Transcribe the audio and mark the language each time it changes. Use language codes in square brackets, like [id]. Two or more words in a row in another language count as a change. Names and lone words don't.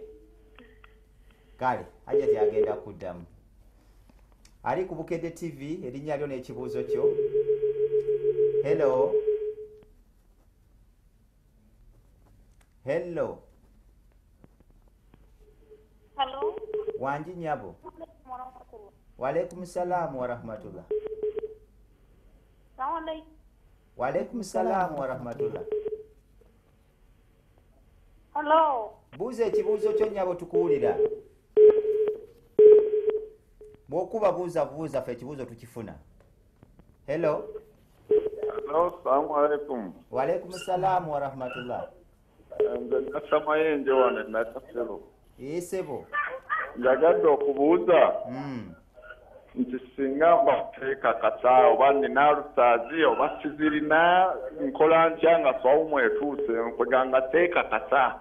[lg] Kale, hajjati agenda kuddamu. Ali ku Bukedde TV erinnya lyo n'ekibuuzo kyo. [en] Hello. Hello. Hello. [lg] Wangi nyabo. [ar] وعليكم السلام ورحمة الله. وعليكم السلام ورحمة الله. [en] Hello. [lg] Buuza ekibuuzo kyo nyabo tukuwulira. Bw'okuba buuza ffe ekibuuzo tukifuna. [en] Hello. [ar] السلام عليكم. وعليكم السلام ورحمة الله. [lg] Nasamayenje wane nakasero. Sebo. Njagadde okubuuza nti singa mbateeka kasa oba nina lusaazi oba sizirina nkola ntya nga swawumu etuuse nkweganga teeka kasa.